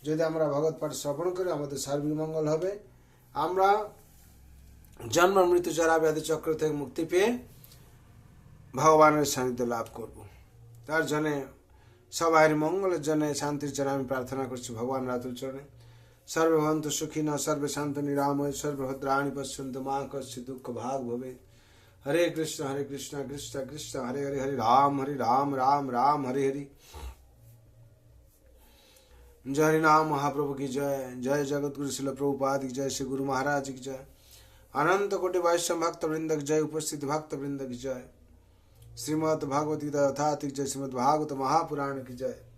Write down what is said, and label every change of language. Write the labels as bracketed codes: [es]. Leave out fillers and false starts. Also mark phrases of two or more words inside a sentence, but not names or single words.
[bn] যদি আমরা ভগবত পাঠ শ্রবণ করি আমাদের সার্বিক মঙ্গল হবে। আমরা জন্ম মৃত্যু জরা ব্যাধি চক্র থেকে মুক্তি পেয়ে ভগবানের সান্নিধ্য লাভ করব। তার জন্য সবাইয়ের মঙ্গলের জন্য, শান্তির জন্য আমি প্রার্থনা করছি ভগবান রাতুল চরণে। [sa] সর্বে ভবন্তু সুখিনঃ, সর্বে শান্ত নিরাময়, সর্বভদ্রাণি পশ্যন্তু মা কশ্চিৎ দুঃখ ভাগ ভবে। হরে কৃষ্ণ কৃষ্ণ কৃষ্ণ হরে হরে, হরে রাম রাম রাম হরে হরে। [hi] जय हरिनाम महाप्रभु की जय। जय जगत गुरु शिल प्रभुपाद की जय। श्री गुरु महाराज की जय। अनंत कोटि वैष्णव भक्त वृंद की जय। उपस्थित भक्त वृंद की जय। श्रीमद् भागवत गीता यथार्थ की जय। श्रीमद् भागवत महापुराण की जय।